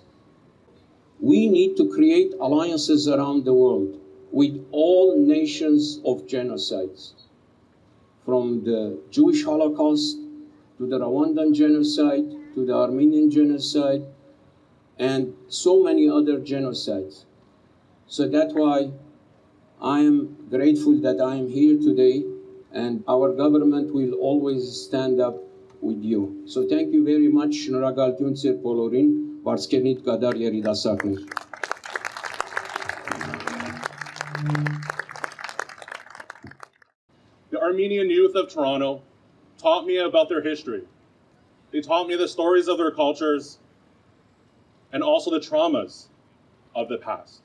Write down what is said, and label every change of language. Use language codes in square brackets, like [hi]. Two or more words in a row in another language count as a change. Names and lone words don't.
[en] We need to create alliances around the world with all nations of genocides, from the Jewish Holocaust to the Rwandan genocide, to the Armenian genocide, and so many other genocides. So that's why I am grateful that I am here today, and our government will always stand up with you. So thank you very much. [hy] Շնորհակալություն ձեր բոլորին, բարձկերնիտ կդար երիտասարդներ։ [en] The Armenian youth of Toronto taught me about their history. They taught me the stories of their cultures and also the traumas of the past.